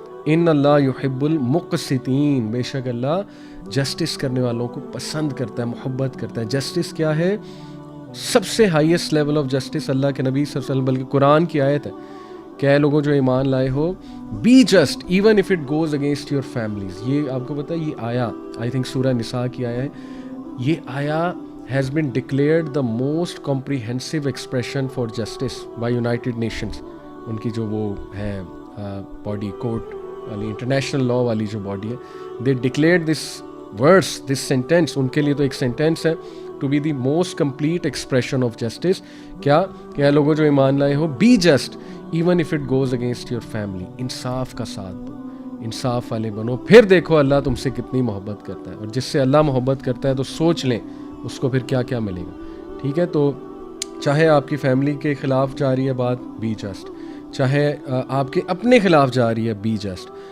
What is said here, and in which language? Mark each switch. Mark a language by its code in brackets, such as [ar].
[ar] ان اللہ یحب المقسطین, [ur] بے شک اللہ جسٹس کرنے والوں کو پسند کرتا ہے, محبت کرتا ہے. جسٹس کیا ہے؟ سب سے ہائیسٹ لیول آف جسٹس اللہ کے نبی صلی اللہ علیہ وسلم, بلکہ قرآن کی آیت ہے کہ اے لوگوں جو ایمان لائے ہو, [en] Be just even if it goes against your families. [ur] یہ آپ کو پتہ ہے یہ آیا آئی تھنک سورہ نساء کی آیا ہے. یہ آیا [en] has been declared the most comprehensive expression for justice by United Nations. [ur] ان کی جو وہ ہے باڈی کورٹ والی, انٹرنیشنل لا والی جو باڈی ہے, [en] they declared this verse, this sentence, [ur] ان کے لیے تو ایک سینٹینس ہے, [en] to be the most complete expression of justice. [ur] کیا کہ اے لوگوں جو ایمان لائے ہو, [en] be just even if it goes against your family. [ur] انصاف کا ساتھ دو, انصاف والے بنو, پھر دیکھو اللہ تم سے کتنی محبت کرتا ہے. اور جس سے اللہ محبت کرتا ہے تو سوچ لیں اس کو پھر کیا کیا ملے گا. ٹھیک ہے, تو چاہے آپ کی فیملی کے خلاف جا رہی ہے بات, [en] Be just. [ur] چاہے آپ کے اپنے خلاف جا رہی ہے, بی جسٹ.